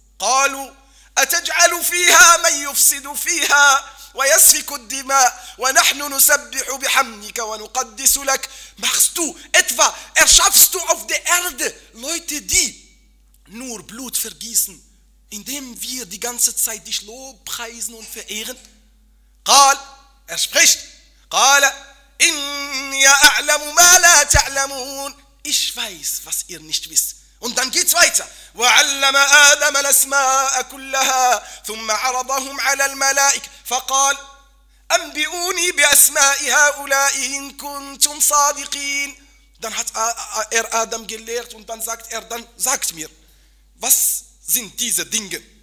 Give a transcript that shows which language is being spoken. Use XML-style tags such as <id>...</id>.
<ar>قَالُوا, أَتَجْعَلُ فِيهَا مَنْ يُفْسِدُ فِيهَا وَيَسْفِكُ الدِّمَاءُ وَنَحْنُ نُسَبِّحُ بِحَمْدِكَ وَنُقَدِّسُ لَكَ.</ar> <de>Machst du etwa, erschaffst du auf der Erde Leute, die nur Blut vergießen, indem wir die ganze Zeit dich lobpreisen und verehren?</de> <ar>قال,</ar> <de>er spricht,</de> <ar>قال, إِنِّي أَعْلَمُ مَا لَا تَعْلَمُونَ.</ar> <de>Ich weiß, was ihr nicht wisst. Und dann geht's weiter.</de> <ar>وَعَلَّمَ آدَمَ الْأَسْمَاءَ كُلَّهَا ثُمَّ عَرَضَهُمْ عَلَى الْمَلَائِكَ فَقَالْ أَنْبِئُونِي بِأَسْمَاءِ هَؤُلَاءِ إِن كُنْتُمْ صَادِقِينَ.</ar> <de>Dann hat er Adam gelehrt und dann sagt er, dann sagt mir, was sind diese Dinge?</de>